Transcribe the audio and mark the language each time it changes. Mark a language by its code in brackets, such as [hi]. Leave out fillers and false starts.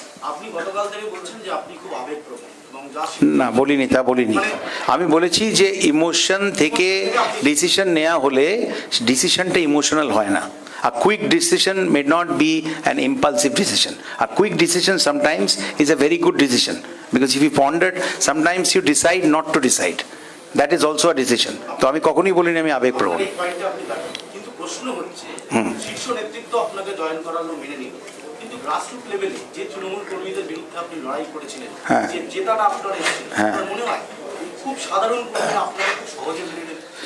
[bn] আপনি গতকাল থেকে বলছেন যে আপনি খুব আবেগপ্রবণ এবং যা না বলিনি, তা বলিনি। আমি বলেছি যে ইমোশন থেকে ডিসিশন নেওয়া হলে ডিসিশনটা ইমোশনাল হয় না। [en] A quick decision may not be an impulsive decision. A quick decision sometimes is a very good decision, because if you pondered, sometimes you decide not to decide. That is also a decision. [bn] তো আমি কখনোই বলিনি আমি আবেগপ্রবণ। এই পয়েন্টে আপনি দাঁড়ান। কিন্তু প্রশ্ন হচ্ছে শীর্ষ নেতৃত্ব আপনাকে জয়েন করালো মেনে নিল, কিন্তু গ্রাসরুট লেভেলে যে তৃণমূল কর্মীদের বিরুদ্ধে আপনি লড়াই করেছিলেন, হ্যাঁ। যে জেতাটা আপনার এসেছিল, হ্যাঁ। আপনার মনে হয় খুব সাধারণ কর্মী আপনারা খুব সহজে মেনে নেবেন?